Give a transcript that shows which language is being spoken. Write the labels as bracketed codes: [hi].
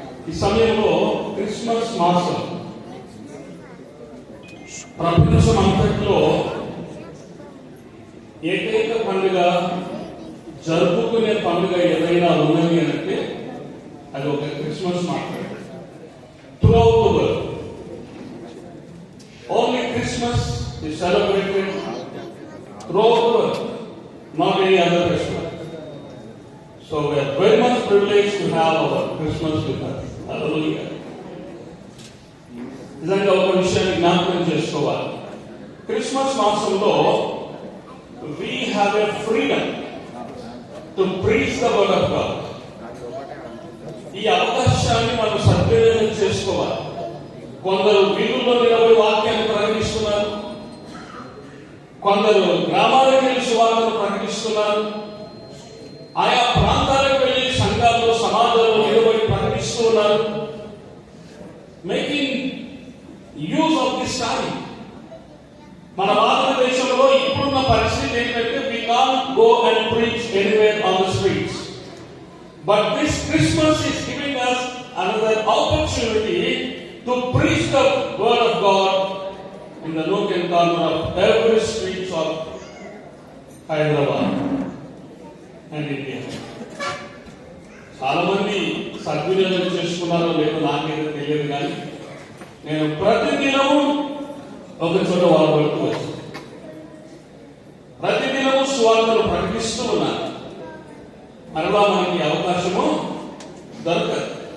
[te] ఈ సమయంలో క్రిస్మస్ మాసం ప్రపంచం అంతట్లో ఏకైక పండుగ జరుపుకునే పండుగ ఏదైనా ఉన్నది అంటే అది ఒక క్రిస్మస్ మాత్రమే. [en] Throughout the world only Christmas is celebrated throughout the world, not any other festival. So we are very much privileged to have our Christmas with us. Hallelujah. [te] నిజంగా ఒక విషయాన్ని జ్ఞాపకం చేసుకోవాలి. క్రిస్మస్ మాసంలో [en] we have a freedom to preach the word of God. [te] ఈ అవకాశాన్ని మనం సద్వినియోగం చేసుకోవాలి. కొందరు వీధుల్లో నిలబడి వాక్యాన్ని ప్రకటిస్తున్నారు, కొందరు గ్రామాలకు వెళ్ళి సువార్తను ప్రకటిస్తున్నారు, ఆయా ప్రాంతాలకు వెళ్ళి సంఘాల్లో సమాజంలో నిలబడి ప్రకటిస్తూ ఉన్నారు. Making use of this time. మన భారతదేశంలో ఇప్పుడున్న పరిస్థితి ఏంటంటే [en] we can't go and preach anywhere on the streets. But this Christmas is giving us another opportunity to preach the word of God in the nook and corner of every streets of Hyderabad and India. [te] చాలా మంది సద్వినియోగం చేసుకున్నారో లేదో నాకేదో తెలియదు, కానీ నేను ప్రతిదినము ఒక చోట వాడబడుతూ వచ్చాను. ప్రతిదినము సువార్తను ప్రకటిస్తూ ఉన్నాను. మరలా మనకి అవకాశము దొరకదు.